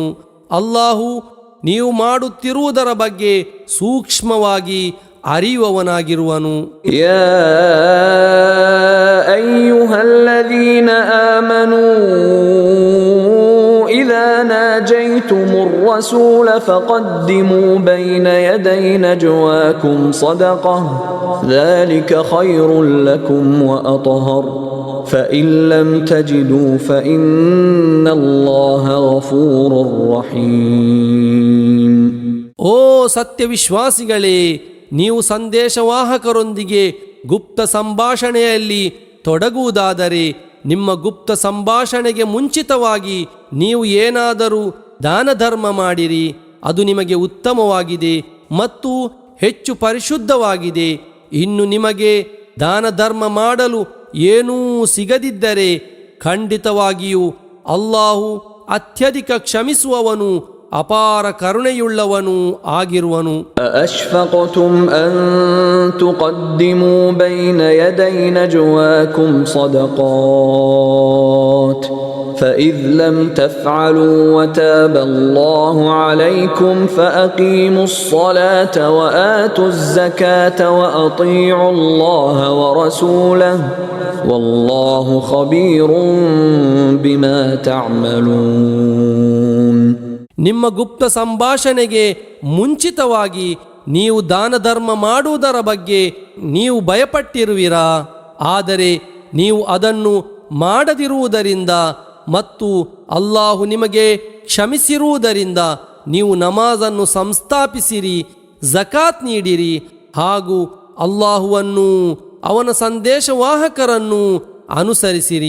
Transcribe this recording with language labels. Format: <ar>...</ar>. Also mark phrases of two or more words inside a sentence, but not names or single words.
<kn>ಅಲ್ಲಾಹು ನೀವು ಮಾಡುತ್ತಿರುವುದರ ಬಗ್ಗೆ ಸೂಕ್ಷ್ಮವಾಗಿ ಅರಿಯುವವನಾಗಿರುವನು.</kn> <ar>يا أيها الذين آمنوا إذا ناجيتم الرسول فقدموا بين يدي نجواكم صدقة ذلك خير لكم وأطهر فإن لم تجدوا فإن الله غفور رحيم.</ar> <kn>ಓ ಸತ್ಯವಿಶ್ವಾಸಿಗಳೇ, ನೀವು ಸಂದೇಶವಾಹಕರೊಂದಿಗೆ ಗುಪ್ತ ಸಂಭಾಷಣೆಯಲ್ಲಿ ತೊಡಗುವುದಾದರೆ ನಿಮ್ಮ ಗುಪ್ತ ಸಂಭಾಷಣೆಗೆ ಮುಂಚಿತವಾಗಿ ನೀವು ಏನಾದರೂ ದಾನ ಧರ್ಮ ಮಾಡಿರಿ. ಅದು ನಿಮಗೆ ಉತ್ತಮವಾಗಿದೆ ಮತ್ತು ಹೆಚ್ಚು ಪರಿಶುದ್ಧವಾಗಿದೆ. ಇನ್ನು ನಿಮಗೆ ದಾನ ಧರ್ಮ ಮಾಡಲು ಏನೂ ಸಿಗದಿದ್ದರೆ ಖಂಡಿತವಾಗಿಯೂ ಅಲ್ಲಾಹು ಅತ್ಯಧಿಕ ಕ್ಷಮಿಸುವವನು, ಅಪಾರ ಕರುಣೆಯುಳ್ಳವನು ಆಗಿರುವನು.</kn> <ar>أأشفقتم أن تقدموا بين يدي نجواكم صدقات فإذ لم تفعلوا وتاب الله عليكم فأقيموا الصلاة وآتوا الزكاة وأطيعوا الله ورسوله والله خبير بما تعملون.</ar> <kn>ನಿಮ್ಮ ಗುಪ್ತ ಸಂಭಾಷಣೆಗೆ ಮುಂಚಿತವಾಗಿ ನೀವು ದಾನ ಧರ್ಮ ಮಾಡುವುದರ ಬಗ್ಗೆ ನೀವು ಭಯಪಟ್ಟಿರುವಿರಾ? ಆದರೆ ನೀವು ಅದನ್ನು ಮಾಡದಿರುವುದರಿಂದ ಮತ್ತು ಅಲ್ಲಾಹು ನಿಮಗೆ ಕ್ಷಮಿಸಿರುವುದರಿಂದ ನೀವು ನಮಾಜನ್ನು ಸಂಸ್ಥಾಪಿಸಿರಿ, ಝಕಾತ್ ನೀಡಿರಿ ಹಾಗೂ ಅಲ್ಲಾಹುವನ್ನು ಅವನ ಸಂದೇಶವಾಹಕರನ್ನು ಅನುಸರಿಸಿರಿ.</kn>